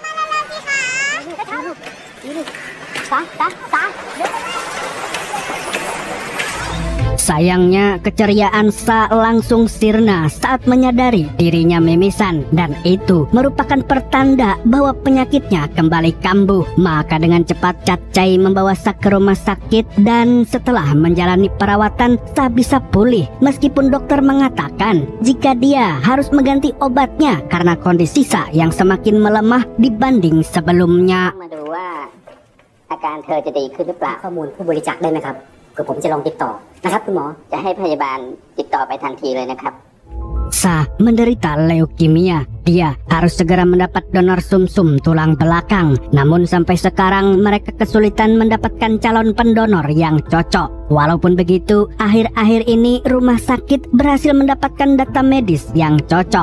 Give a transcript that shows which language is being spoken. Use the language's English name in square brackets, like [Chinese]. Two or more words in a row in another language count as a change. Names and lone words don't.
[Indonesian] Sayangnya, keceriaan Sa langsung sirna saat menyadari dirinya mimisan, dan itu merupakan pertanda bahwa penyakitnya kembali kambuh. Maka dengan cepat Cacai membawa Sa ke rumah sakit, dan setelah menjalani perawatan, Sa bisa pulih meskipun dokter mengatakan jika dia harus mengganti obatnya karena kondisi Sa yang semakin melemah dibanding sebelumnya. [Thai] อาการเธอจะดีขึ้นหรือเปล่าข้อมูลผู้บริจาคได้ไหมครับคือผมจะลองติดต่อนะครับคุณหมอจะให้พยาบาลติดต่อไปทันทีเลยนะครับ [Indonesian] Sa menderita leukemia. Dia harus segera mendapat donor sumsum tulang belakang. Namun sampai sekarang mereka kesulitan mendapatkan calon pendonor yang cocok. Walaupun begitu, akhir-akhir ini rumah sakit berhasil mendapatkan data medis yang cocok.